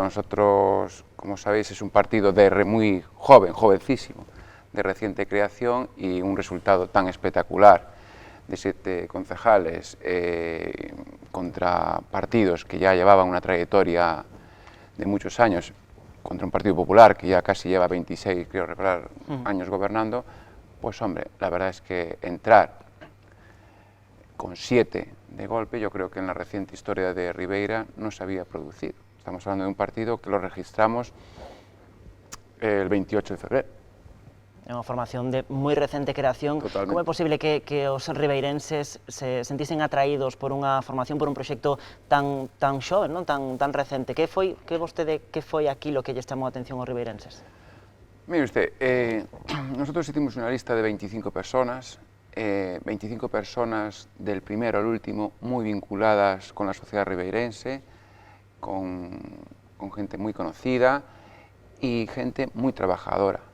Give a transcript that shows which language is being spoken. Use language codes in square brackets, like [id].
[es] Nosotros, como sabéis, es un partido muy joven, jovencísimo, de reciente creación, y un resultado tan espectacular de 7 concejales contra partidos que ya llevaban una trayectoria de muchos años, contra un Partido Popular que ya casi lleva 26, creo recordar, años gobernando. Pues hombre, la verdad es que entrar con 7 de golpe, yo creo que en la reciente historia de Ribeira no se había producido. Estamos hablando de un partido que lo registramos el 28 de febrero. [gl] É unha formación de moi recente creación. Totalmente. Como é posible que os ribeirenses se sentisen atraídos por unha formación, por un proxecto tan xoven, non? tan recente? Que foi aquilo que lles chamou a atención aos ribeirenses? [es] Mire usted, nosotros hicimos una lista de 25 personas, 25 personas del primero al último muy vinculadas con la sociedad ribeirense, con gente muy conocida y gente muy trabajadora.